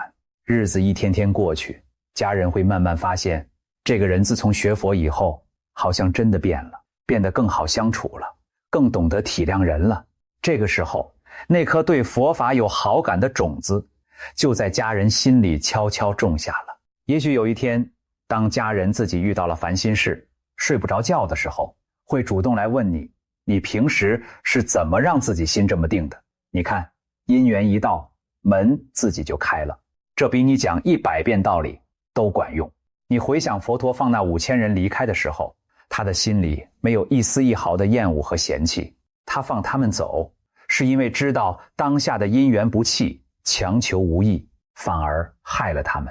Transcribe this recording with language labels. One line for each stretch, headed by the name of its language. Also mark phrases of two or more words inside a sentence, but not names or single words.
Chinese: 日子一天天過去，家人會慢慢發現，這個人自從學佛以後，好像真的變了，變得更好相處了，更懂得體諒人了。這個時候，那顆對佛法有好感的種子，就在家人心裡悄悄種下了。也許有一天，當家人自己遇到了煩心事，睡不着覺的時候，會主動來問你，你平時是怎麼讓自己心這麼定的？你看，因緣一到，門自己就開了。這比你講100遍道理都管用。你回想佛陀放那5000人離開的時候，他的心裡沒有一絲一毫的厭惡和嫌棄。他放他們走，是因為知道當下的因緣不棄，強求無益，反而害了他們。